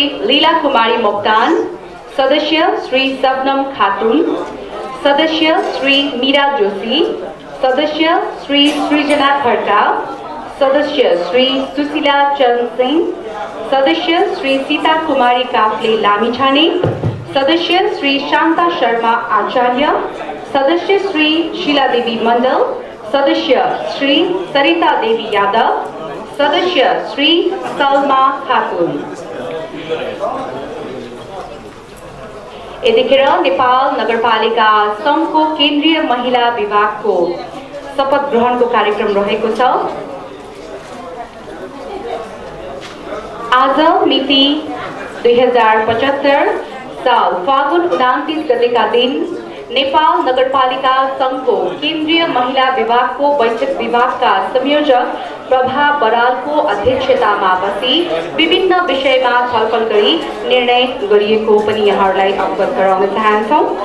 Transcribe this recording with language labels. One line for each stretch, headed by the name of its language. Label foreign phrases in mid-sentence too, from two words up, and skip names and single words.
Nepali: लीला कुमारी मोक्तान, सदस्य श्री सबनम खातुन, सदस्य श्री मीरा जोशी, सदस्य श्री सृजना खड्का, सदस्य श्री सुशीला चंद सिंह, सदस्य श्री सीता कुमारी काफले लामिछाने, सदस्य श्री शांता शर्मा आचार्य, सदस्य श्री शीला देवी मंडल, सदस्य श्री सरिता देवी यादव, सदस्य श्री सलमा खातुन। यतिखेर नेपाल नगरपालिका संघको केन्द्रीय महिला विभागको शपथ ग्रहणको कार्यक्रम रहेको छ। आज मिति 2075 साल फागुन 29 गतेका दिन नेपाल नगरपालिका संघको केन्द्रीय महिला विभागको बैठक विभागका संयोजक प्रभा बरालको अध्यक्षतामा बसी विभिन्न विषयमा छलफल गरी निर्णय गरिएको पनि यहाँहरूलाई अवगत गराउन चाहन्छौँ।